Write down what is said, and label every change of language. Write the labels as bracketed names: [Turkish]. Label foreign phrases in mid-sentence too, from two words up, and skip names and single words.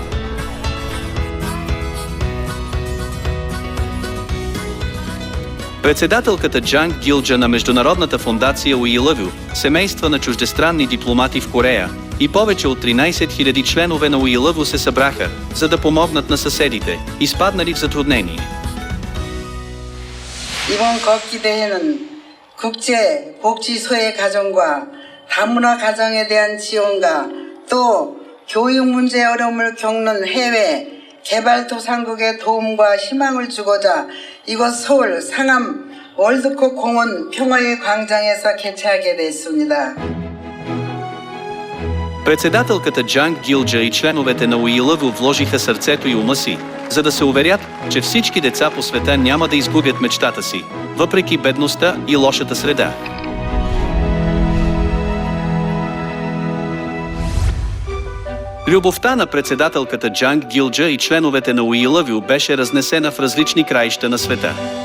[Bulgarian] Председателката Джанг Гилджа на Международната фондация We Love You, семейства на чуждестранни дипломати в Корея и повече от 13 000 членове на We Love You се събраха, за да помогнат на съседите, изпаднали в затруднение. [Korean] 이번 걷기 대회는 국제 복지 소외 가정과 다문화 가정에 대한 지원과 또 교육 문제 어려움을 겪는 해외 개발도상국의 도움과 희망을 주고자 이곳 서울 상암 월드컵 공원 평화의 광장에서 개최하게 됐습니다. [Bulgarian] Председателката Джанг Гилджа и членовете на We Love You вложиха сърцето и ума си, за да се уверят, че всички деца по света няма да изгубят мечтата си, въпреки бедността и лошата среда. Любовта на председателката Джанг Гилджа и членовете на We Love You беше разнесена в различни краища на света.